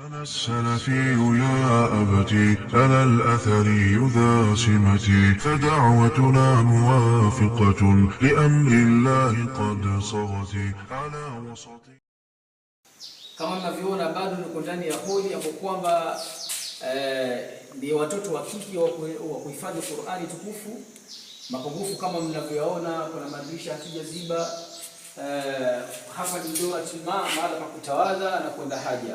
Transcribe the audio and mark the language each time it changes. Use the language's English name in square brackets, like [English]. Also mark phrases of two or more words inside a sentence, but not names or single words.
[Arabic] السلفي يا أبتي أنا الأثري ذا سمتي فدعوتنا موافقة لأمر الله قد صغت على وسطي. [Swahili] Kama mnavyoona bado niko ndani ya holi hapo kwamba ni watoto wa kike wa kuhifadhi Qur'ani tukufu mapungufu kama mnavyoona. Kuna madirisha hakijaziba. Hapa ni ndio mahala pa kutawadha na kwenda haja.